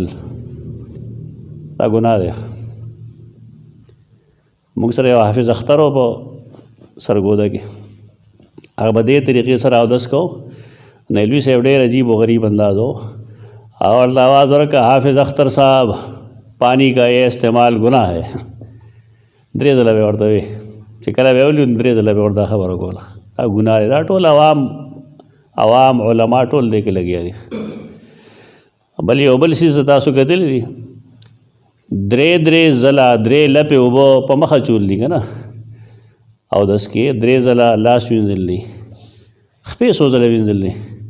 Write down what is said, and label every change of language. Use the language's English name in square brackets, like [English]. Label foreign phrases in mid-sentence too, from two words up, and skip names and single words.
[Pashto] دا ګناه دی. مونږ سره یو حافظ اختر و په سرګوده کې، هغه به دې طریقې سره اودس کو. نیلوي صاحب ډېر عجیب و غریب انداز و او ورته آواز ورکړه حافظ اختر صاحب [Urdu] پانی کا یہ استعمال گناہ ہے. [Pashto] 3 ځله به ورته وي چې کله به ولي 3 ځله به ورته خبره کوله دا ګناه دی. دا ټول عوام علما ټول دې کې لګیا دي. بل یو بل څیز تاسو کتلی دي 3 ځله 3 لپې اوبه په مخه چول دي که نه، او دس کې 3 ځله لاس وینځل دي، خپې څو ځله وینځل دي.